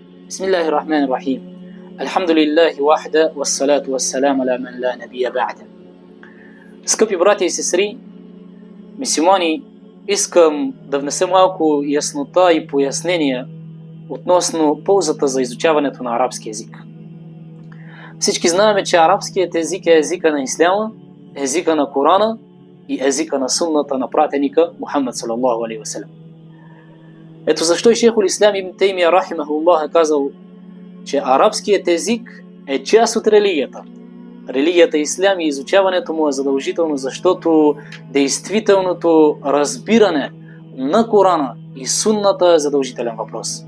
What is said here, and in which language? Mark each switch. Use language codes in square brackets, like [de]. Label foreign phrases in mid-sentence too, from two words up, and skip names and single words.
[ar] بسم الله الرحمن الرحيم. الحمد لله وحده، والصلاة والسلام على من لا نبي بعده. [bg] Скъпи братя и сестри, мюсюлмани, искам да внеса малко яснота и пояснения относно ползата за изучаването на арабски език. Всички знаем, че арабският език е езика на исляма, езика на Корана и езика на сунната на пратеника Мухаммад [ar] صلى الله عليه وسلم. [bg] Ето защо и [ar] شيخ الإسلام [bg] Ибн Теймия рахимахуллах е казал, че арабският език е част от религията. Религията ислям и изучаването му е задължително, защото действителното разбиране на Корана и сунната е задължителен въпрос.